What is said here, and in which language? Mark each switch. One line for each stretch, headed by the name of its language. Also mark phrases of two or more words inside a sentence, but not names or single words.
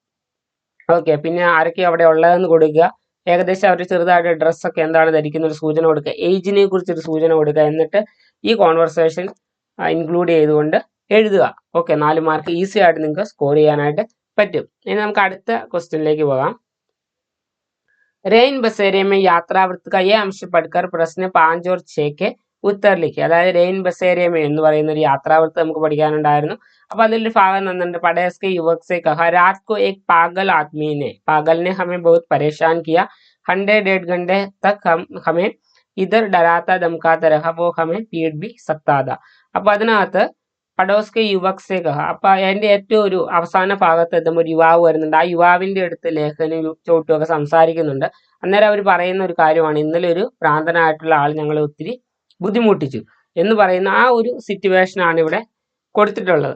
Malayalam: ഓക്കെ, പിന്നെ ആരൊക്കെ അവിടെ ഉള്ളതെന്ന് കൊടുക്കുക, ഏകദേശം അവർ ചെറുതായിട്ട് ഡ്രസ്സൊക്കെ എന്താണ് ധരിക്കുന്ന ഒരു സൂചന കൊടുക്കുക, ഏജിനെ കുറിച്ചൊരു സൂചന കൊടുക്കുക, എന്നിട്ട് ഈ
English: conversation include
Malayalam: ചെയ്തുകൊണ്ട് എഴുതുക. ഓക്കെ, 4 മാർക്ക് ഈസി ആയിട്ട് നിങ്ങൾക്ക് സ്കോർ ചെയ്യാനായിട്ട് പറ്റും. ഇനി നമുക്ക് അടുത്ത ക്വസ്റ്റ്യനിലേക്ക് പോകാം.
Hindi: रेन बसेरे में यात्रावृत्त का ये अंश पढ़कर प्रश्न 5 और 6 के उत्तर लिखे.
Malayalam: അതായത് റെയിൻ ബസേരിയമേ എന്ന് പറയുന്ന ഒരു യാത്രാവൃത്ത് നമുക്ക് പഠിക്കാനുണ്ടായിരുന്നു. അപ്പൊ അതിലൊരു ഭാഗം തന്നിട്ടുണ്ട്,
Hindi: പടേസ് के युवक से कहा रात को एक पागल आदमी ने पागल ने हमें बहुत परेशान किया, 100-1.5 घंटे तक हमें इधर डराता धमकाता रहा वो हमें पीट भी सकता था.
Malayalam: അപ്പൊ അതിനകത്ത്
Hindi: पड़ोस के युवक से कहा.
Malayalam: അപ്പൊ അതിന്റെ ഏറ്റവും ഒരു അവസാന ഭാഗത്ത് എത്തുമ്പോൾ ഒരു യുവാവ് വരുന്നുണ്ട്. ആ യുവാവിന്റെ അടുത്ത് ലേഖനും ചോട്ടും ഒക്കെ സംസാരിക്കുന്നുണ്ട്. അന്നേരം അവർ പറയുന്ന ഒരു കാര്യമാണ്, ഇന്നലെ ഒരു ഭ്രാന്തനായിട്ടുള്ള ആൾ ഞങ്ങളെ ഒത്തിരി ബുദ്ധിമുട്ടിച്ചു എന്ന് പറയുന്ന ആ ഒരു സിറ്റുവേഷൻ ആണ് ഇവിടെ കൊടുത്തിട്ടുള്ളത്.